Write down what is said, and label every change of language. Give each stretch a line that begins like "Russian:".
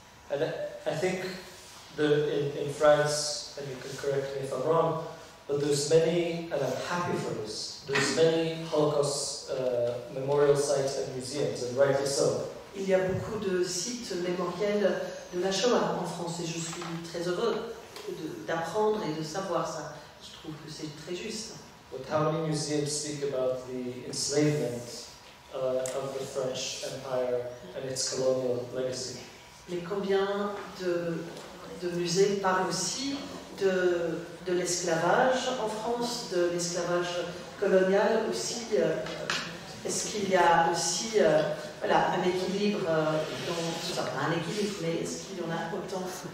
English: And I think in France, and you can correct me if I'm wrong, but there's many, and I'm happy for this, there's many Holocaust memorial sites and museums, and rightly so.
French: Il y a beaucoup de sites mémoriels de la Shoah en France, et je suis très heureux d'apprendre et de savoir ça. Je trouve que c'est très juste.
English: But how many museums speak about the enslavement of the French Empire and its colonial legacy?
French: Mais combien de musées parlent aussi de l'esclavage en France, de l'esclavage colonial aussi? Est-ce qu'il y a aussi un équilibre, pas un équilibre, mais est-ce qu'il y en a autant?